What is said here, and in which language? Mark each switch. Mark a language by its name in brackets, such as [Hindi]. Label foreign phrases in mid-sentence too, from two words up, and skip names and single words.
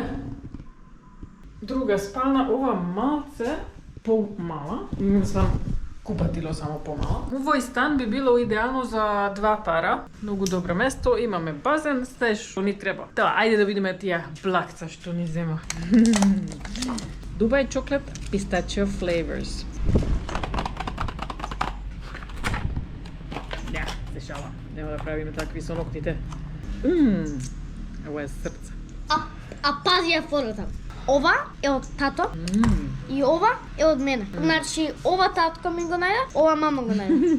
[Macedonian] Друга спална, ова малце помала. Мислам, купатило само помала. Овој стан би било идеално за два пара. Многу добро место, имаме базен, се што ни треба. Да, ајде да видиме тие блакца што ни зема. [English] Dubai chocolate pistachio flavors. [Macedonian] Да, се шалам. Нема да правиме такви со ноктите. Ова е срце. А пази ја фората. Ова е од тато и ова е од мене. Значи, ова татко ми го најде, ова мама го најде.